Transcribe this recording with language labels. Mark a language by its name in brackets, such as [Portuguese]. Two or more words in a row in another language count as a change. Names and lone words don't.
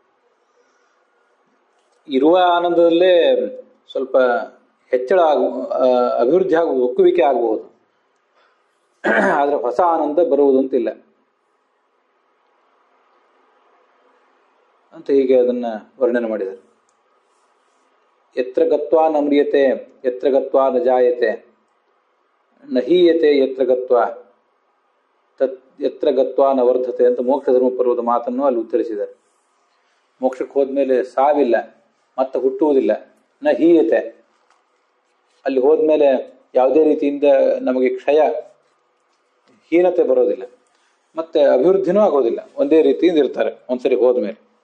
[Kannada] ಇರುವ ಆನಂದದಲ್ಲೇ ಸ್ವಲ್ಪ ಹೆಚ್ಚಳ ಅಭಿವೃದ್ಧಿ ಆಗುವುದು, ಒಕ್ಕುವಿಕೆ ಆಗಬಹುದು, ಆದರೆ ಹೊಸ ಆನಂದ ಬರುವುದು ಅಂತಿಲ್ಲ ಅಂತ ಹೀಗೆ ಅದನ್ನ ವರ್ಣನೆ ಮಾಡಿದರು. [Sanskrit] ಯತ್ರ ಗತ್ವಾ ನ ಮ್ರಿಯತೆ ಯತ್ರ ಗತ್ವಾ ನ ಜಾಯತೆ ನ ಹೀಯತೆ ಯತ್ರ ಗತ್ವಾ ತತ್ ಯತ್ರ ಗತ್ವಾ ನ ವರ್ಧತೆ [Kannada] ಅಂತ ಮೋಕ್ಷ ಧರ್ಮ ಪರ್ವದ ಮಾತನ್ನು ಅಲ್ಲಿ ಉತ್ತರಿಸಿದ್ದಾರೆ. ಮೋಕ್ಷಕ್ಕೆ ಹೋದ್ಮೇಲೆ ಸಾವಿಲ್ಲ, ಮತ್ತೆ ಹುಟ್ಟುವುದಿಲ್ಲ. [Sanskrit] ನ ಹೀಯತೆ, [Kannada] ಅಲ್ಲಿ ಹೋದ್ಮೇಲೆ ಯಾವುದೇ ರೀತಿಯಿಂದ ನಮಗೆ ಕ್ಷಯ ಹೀನತೆ ಬರೋದಿಲ್ಲ, ಮತ್ತೆ ಅಭಿವೃದ್ಧಿನೂ ಆಗೋದಿಲ್ಲ, ಒಂದೇ ರೀತಿಯಿಂದ ಇರ್ತಾರೆ ಒಂದ್ಸರಿ ಹೋದ್ಮೇಲೆ.